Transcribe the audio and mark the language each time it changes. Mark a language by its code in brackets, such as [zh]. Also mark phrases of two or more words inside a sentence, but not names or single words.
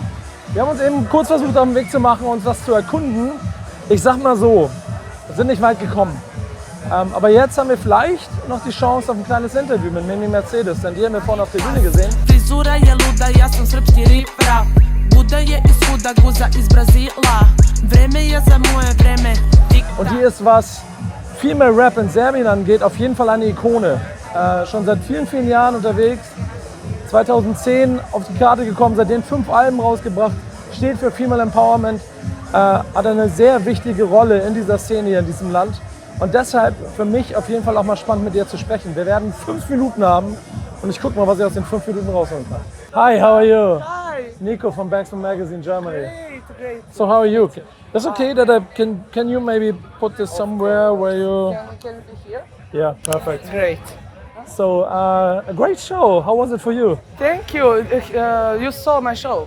[de] Wir haben uns eben kurz versucht, auf den Weg zu machen, uns das zu erkunden. Ich sag mal so, wir sind nicht weit gekommen. Aber jetzt haben wir vielleicht noch die Chance auf ein kleines Interview mit Mimi Mercedez, denn die haben wir vorhin auf der Bühne gesehen. [sr] Frizura je luda, ja sam srpski ripra. Buda je iz Huda, guza iz Brazila. Vreme je za moje vreme. [de] Und die ist, was [en] Female Rap [de] in Serbien angeht, auf jeden Fall eine Ikone. Schon seit vielen, vielen Jahren unterwegs. 2010 auf die Karte gekommen, seitdem 5 Alben rausgebracht. Steht für [en] Female Empowerment. [de] Hat eine sehr wichtige Rolle in dieser Szene hier in diesem Land. Und deshalb für mich auf jeden Fall auch mal spannend mit ihr zu sprechen. Wir werden 5 Minuten haben und ich gucke mal, was ich aus den 5 Minuten rausholen kann. [en] Hi, how are you? Hi. Nico from Backspin magazine, Germany. Great. So how are you? It's okay that I can you maybe put this somewhere where you... Can it be here? Yeah, perfect. Great. So a great show. How was it for you? Thank you. You saw my show.